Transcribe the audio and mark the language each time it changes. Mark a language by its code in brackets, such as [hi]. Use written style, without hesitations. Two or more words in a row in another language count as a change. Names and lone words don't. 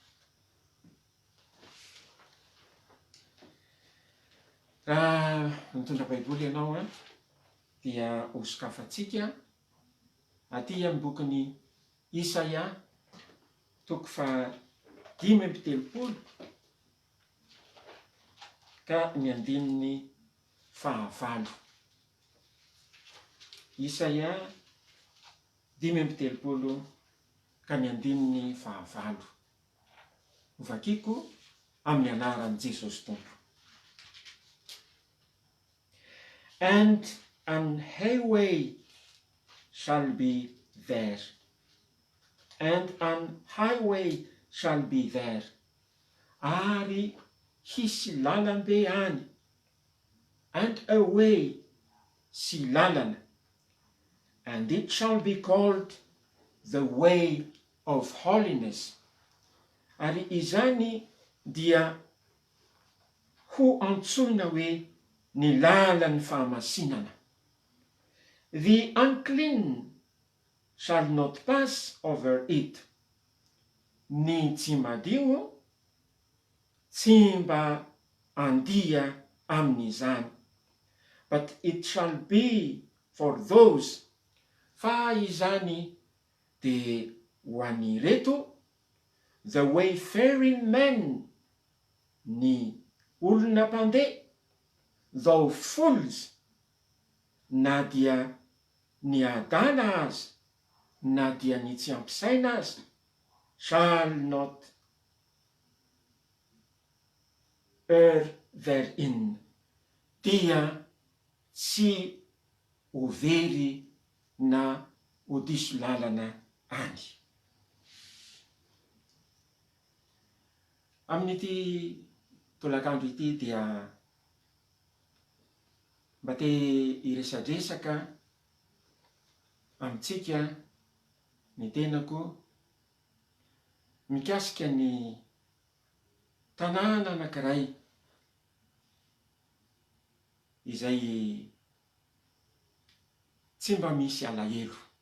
[mg] Raha mitondra baiboly ianao dia hosokafantsika aty amin'ny bokin'ny Isaia toko 5:30 ka ny 9. Isaia 5:30 ka ny 9. Vakiko amin'ny anaran'i Jesosy Tompo. [en] And an highway shall be there, and an highway shall be there. [mg] Ary hisy lalambe any, [en] and a way [mg] sy lalana, [en] and it shall be called the way of holiness. [mg] Ary izany dia ho antsoina hoe ny lalan'ny fahamasinana. [en] The unclean shall not pass over it. [mg] Ny tsy madio tsy mba andia amin'izany. [en] But it shall be for those, [mg] fa izany de ho an'ny reto, [en] the wayfaring men, [mg] ny olona mpandeha, [en] though fools, [mg] na dia ny adala azy, na dia ny tsy ampisaina azy, [en] shall not err therein, [mg] dia tsy ho very na ho diso lalana any. Amin'ity tolakandro ity dia mba te hiresadresaka amintsika ny tenako mikasika ny tanàna anankiray izay tsy mba misy alahelo.